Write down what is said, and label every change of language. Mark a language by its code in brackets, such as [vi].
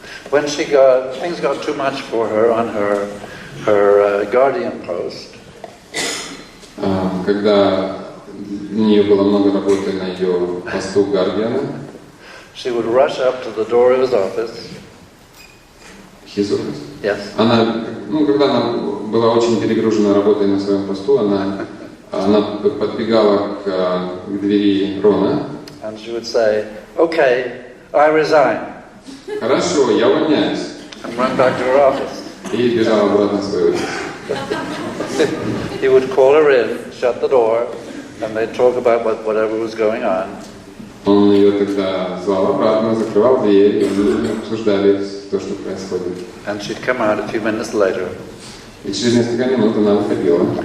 [en] when things got too much for her on her guardian post. [ru] Когда у нее было много работы на ее посту гардиана, [en] she would rush up to the door of his office. His office? Yes. [ru] Она, когда она была очень перегружена работой на своем посту, она подбегала к двери Рона. [en] And she would say, "Okay, I resign." [ru] Хорошо, я увольняюсь. [en] And run back to her office. [ru] И бежала обратно в свой офис. [en] He would call her in, shut the door, and they'd talk about whatever was going on. [ru] Он ее тогда звал обратно, закрывал дверь, и они обсуждали то, что происходит. [en] And she'd come out a few minutes later, [ru] И через несколько минут она выходила,